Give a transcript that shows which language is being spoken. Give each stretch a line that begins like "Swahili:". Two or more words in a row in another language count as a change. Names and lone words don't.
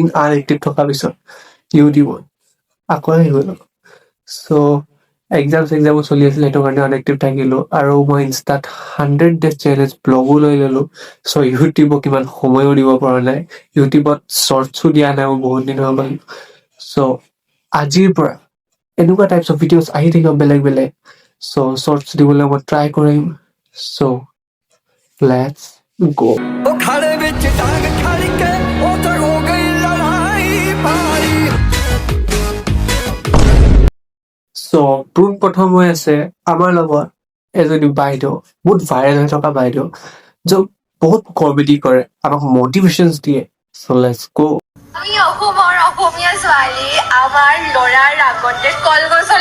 Assamese: আনএক্টিভ থকাৰ পিছত ইউটিউবত আকৌ আহি গ'লো চ' এক্সামো চলি আছিল সেইটো কাৰণে আনএক্টিভ থাকিলো আৰু মই ইনষ্টাত
English: 100 days challenge vlog
Assamese: লৈ ললো চ' ইউটিউবক ইমান সময়ো দিব পৰা নাই ইউটিউবত শ্বৰ্টছো দিয়া নাই মই বহুত দিন হৈ গ'ল চ' আজিৰ পৰা এনেকুৱা
English: types of videos
Assamese: আহি থাকিব বেলেগ বেলেগ চ' শ্বৰ্টছ দিবলৈ মই ট্ৰাই কৰিম চ'
English: let's go
Punjabi: ਉਹ ਖੜੇ ਵਿੱਚ ਟਾਂਗ ਖੜ ਕੇ ਉੱਥੇ ਹੋ ਗਈ ਲੜਾਈ ਭਾਰੀ
Assamese: চ' পোন প্ৰথম হৈ আছে আমাৰ লগত এজনী বাইদেউ বহুত ভাইৰেল হৈ থকা বাইদেউ য'ত বহুত কমেডি কৰে আমাক মটিভেশ্যনছ দিয়ে চ'
English: let's go
Assamese: আমি অসমৰ অসমীয়া ছোৱালী আমাৰ ল'ৰাৰ আগতে কলগছৰ